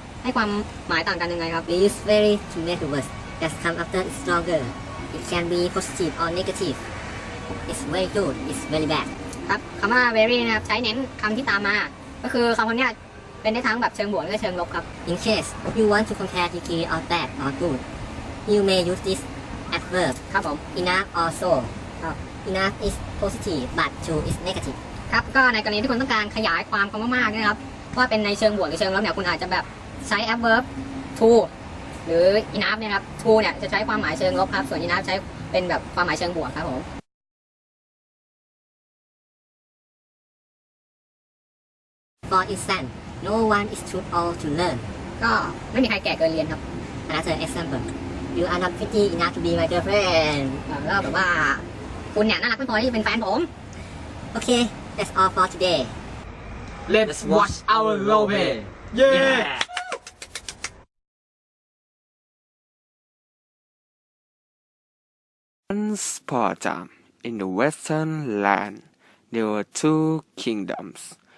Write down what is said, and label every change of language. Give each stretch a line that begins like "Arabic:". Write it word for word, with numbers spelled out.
Thai: ให้ความหมายต่างกันยังไงครับ
English: We use very to make the words that come after it's stronger. It can be positive or negative. It's very good. It's very bad.
Thai: ครับคำว่า very นะครับใช้เน้นคำที่ตามมาก็คือคำคำนี้เป็นได้ทั้งแบบเชิงบวกและเชิงลบครับ
English: In case you want to compare degree of bad or good, you may use this adverb.
Thai: ครับผม
English: Enough or so. Enough is positive, but too is negative.
Thai: ครับก็ในกรณีที่คุณต้องการขยายความคำว่ามากเนี่ยครับว่าเป็นในเชิงบวกหรือเชิงลบเนี่ยคุณอาจจะแบบใช้ adverb to หรือ enough เนี่ยครับ to เนี่ยจะใช้ความหมายเชิงลบครับส่วน enough ใช้เป็นแบบความหมายเชิงบวกครับผม
English: For instance, no one is too old to learn.
Thai: ก็ไม่มีใครแก่เกินเรียนครับ
English: Another example, you are not pretty enough to be my girlfriend.
Thai: ก็แบบว่าคุณเนี่ยน่ารักไม่พอที่จะเป็นแฟนผม
English: Okay, that's all for today. Let's watch our robot. Yeah. Once upon a time, in the western land, there were two kingdoms.